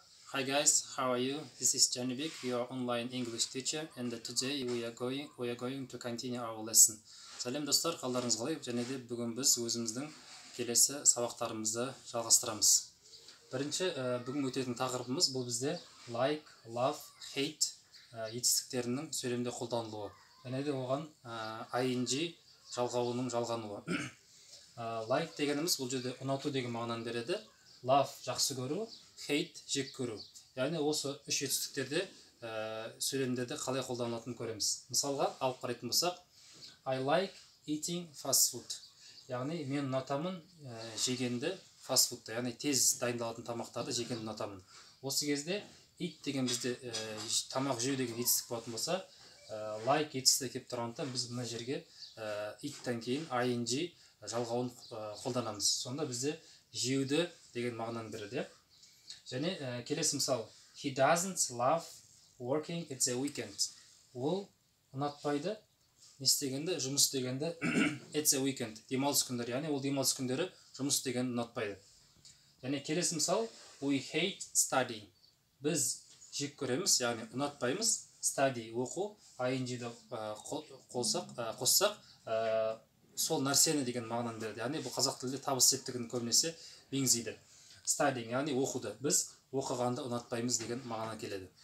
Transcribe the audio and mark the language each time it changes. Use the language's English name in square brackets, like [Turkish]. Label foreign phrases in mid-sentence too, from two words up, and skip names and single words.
[English] Hi guys, how are you? This is Janibek, your online English teacher, and today we are going to continue our lesson. [Kazakh] Сәлем достар, қалдарыңыз қалай? Және де бүгін біз өзіміздің келесі сабақтарымызды жалғастырамыз. Бірінші бүгін өтетін тақырыбымыз бұл бізде [English] like, love, hate [Kazakh] етістіктерінің сөйлемде қолданылуы. Және де оған ing жалғауының жалғануы. Like дегеніміз бұл жерде ұнату деген мағынаны береді. Love жақсы көру, hate жек көру. Яғни осы үш жетістіктерде сөйлемдерде қалай қолданылатынын көреміз. Мысалға алып қарайтын болсақ, [English] I like eating fast food. [Kazakh] Яғни мен ұнатамын жегенді [English] fast foodты, [Kazakh] яғни тез дайындалатын тамақтарды жегенді ұнатамын. Осы кезде eat деген бізде тамақ жеу деген жетістік болатын болса, like жетістігі келіп тұрғанда біз мына жерге eat-тен кейін ing жалғауын қолданамыз. Сонда бізде жеуді деген мағынаны береді. Және келесі мысал, [English] he doesn't love working at the weekend. [Kazakh] Ол ұнатпайды не істегенді, жұмыс істегенді [English] at the weekend, [Kazakh] демалыс күндері, яғни ол демалыс күндері жұмыс істегенді ұнатпайды. Және келесі мысал, [English] we hate studying. [Kazakh] Біз жек көреміз, яғни ұнатпаймыз, study оқу, ing-ді қоссақ, сол нәрсені деген мағынаны береді. Яғни бұл қазақ тілінде табыс септігін көбінесе меңзейді. Studying, яғни оқуды. Біз оқығанды ұнатпаймыз деген мағына келеді.